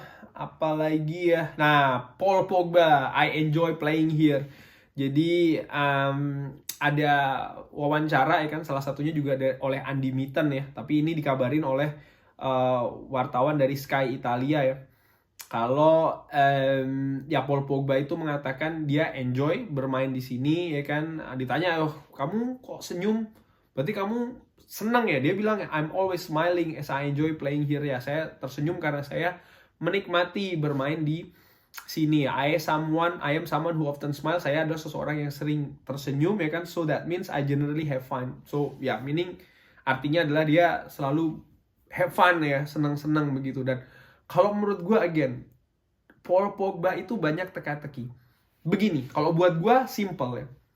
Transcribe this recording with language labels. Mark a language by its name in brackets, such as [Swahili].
[Indonesian] Apalagi ya, nah [English] Paul Pogba, I enjoy playing here. [Indonesian] Jadi ada wawancara ya kan, salah satunya juga oleh Andy Mitten ya, tapi ini dikabarin oleh wartawan dari Sky Italia ya, kalau ya Paul Pogba itu mengatakan dia enjoy bermain di sini ya kan. Ditanya, kamu kok senyum, berarti kamu senang ya? Dia bilang, [English] I'm always smiling as I enjoy playing here [Indonesian] ya, saya tersenyum karena saya menikmati bermain di sini. [English] I am someone who often smile. [Indonesian] Saya adalah seseorang yang sering tersenyum ya kan. [English] So that means I generally have fun. [Indonesian] So ya, meaning artinya adalah dia selalu [English] have fun [Indonesian] ya, senang-senang begitu. Dan kalau menurut gue again, Paul Pogba itu banyak teka-teki. Begini, kalau buat gue simple ya.